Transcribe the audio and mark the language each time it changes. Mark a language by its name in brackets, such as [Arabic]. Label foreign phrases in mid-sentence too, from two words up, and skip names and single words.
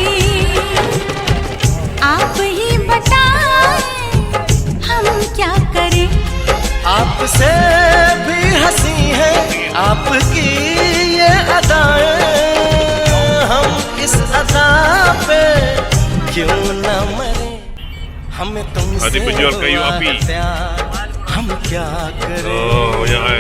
[Hindi] आप ही बताएं हम क्या करें। आपसे भी हंसी है आपकी ये अदाएं, हम इस अदा पे क्यों न मरे। हमें तुमसे [Malay] Ada penjual kayu api. [Hindi] हम क्या करें। [Malay] Oh, banyak kan.